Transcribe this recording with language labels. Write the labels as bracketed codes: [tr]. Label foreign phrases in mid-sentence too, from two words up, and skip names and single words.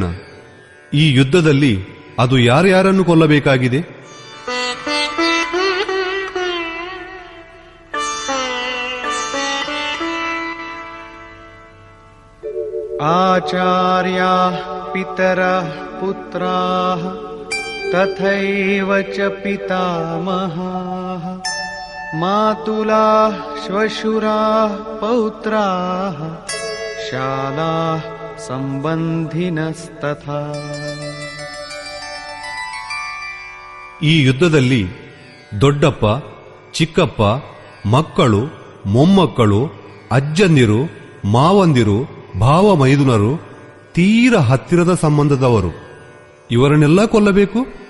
[kn] ಈ ಯುದ್ಧದಲ್ಲಿ ಅದು ಯಾರ್ಯಾರನ್ನು ಕೊಲ್ಲಬೇಕಾಗಿದೆ? [sa] ಆಚಾರ್ಯಾಃ ಪಿತರಃ ಪುತ್ರಾಃ ತಥೈವ ಚ ಪಿತಾಮಹಾಃ ಮಾತುಲಾಃ ಶ್ವಶುರಾಃ ಪೌತ್ರಾಃ ಶಾಲಾಃ ಸಂಬಂಧಿನಸ್ತಥಾ. [kn] ಈ ಯುದ್ಧದಲ್ಲಿ ದೊಡ್ಡಪ್ಪ, ಚಿಕ್ಕಪ್ಪ, ಮಕ್ಕಳು, ಮೊಮ್ಮಕ್ಕಳು, ಅಜ್ಜಂದಿರು, ಮಾವಂದಿರು, ಭಾವ ಮೈದುನರು, ತೀರ ಹತ್ತಿರದ ಸಂಬಂಧದವರು ಇವರನ್ನೆಲ್ಲ ಕೊಲ್ಲಬೇಕು.